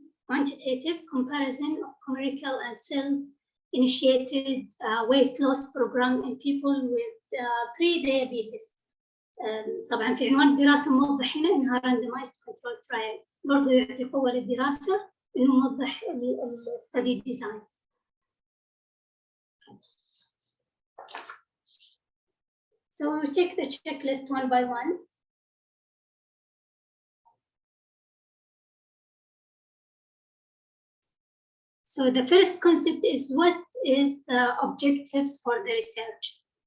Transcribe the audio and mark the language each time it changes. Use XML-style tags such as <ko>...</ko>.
<en>Quantitative comparison of numerical and self-initiated weight loss program in people with pre-diabetes.</en> <ar>طبعا في عنوان الدراسة موضح هنا إنها randomized control trial. برضو يعطي قوة للدراسة إنه موضح study design.</ar> <en>So we'll take the checklist one by one. So the first concept is what is the objectives for the research.</en>